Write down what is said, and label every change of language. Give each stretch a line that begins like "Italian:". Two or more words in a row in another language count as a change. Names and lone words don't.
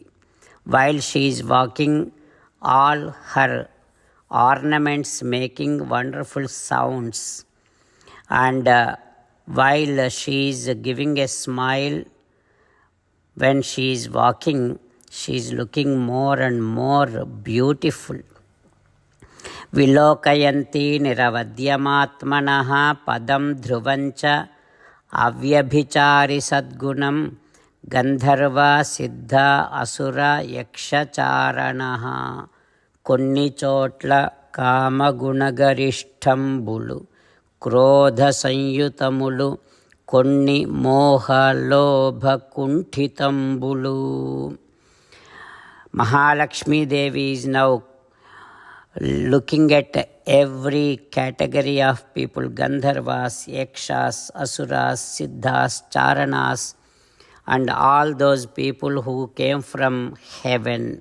English: While she is walking, all her ornaments making wonderful sounds. And while she is giving a smile, when she is walking, she is looking more and more beautiful.
Sanskrit: विलोकयन्ती निरवद्यमात्मनः पदं ध्रुवञ्च अव्यभिचारि सद्गुणं गन्धर्व सिद्ध असुर यक्षचारणाः
Telugu: కొన్ని చోట్ల కామగుణగరిష్టంబులు క్రోధ సంయుతములు కొన్ని మోహలోభ కుంఠితంబులు.
English: Mahalakshmi Devi is now looking at every category of people, Gandharvas, Yakshas, Asuras, Siddhas, Charanas, and all those people who came from heaven.